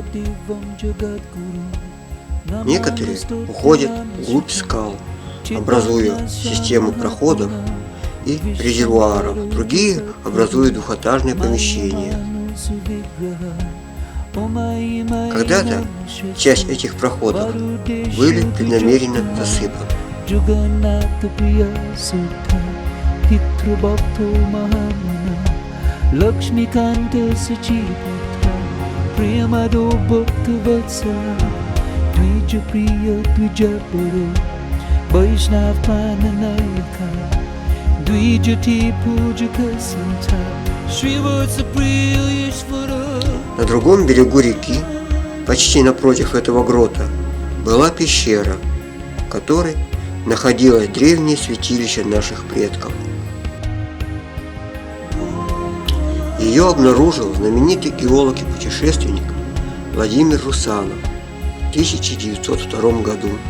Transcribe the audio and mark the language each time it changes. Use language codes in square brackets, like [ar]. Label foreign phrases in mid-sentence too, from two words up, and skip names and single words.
[ru] Некоторые уходят вглубь скал, образуя систему проходов и резервуаров, другие образуют двухэтажные помещения. Когда-то часть этих проходов были преднамеренно засыпаны. [sa] लक्ष्मीकांत सचिपुत्र प्रियमदो भक्तवत्सला द्विज प्रिय द्विज बरो वैष्णव पाननायका द्विजति पूजक संता श्रीवत्स प्रिय ईश्वरा. [ru] На другом берегу реки, почти напротив этого грота, была пещера, в которой находилось древнее святилище наших предков. Ее обнаружил знаменитый геолог и путешественник Владимир Русанов в 1902 году.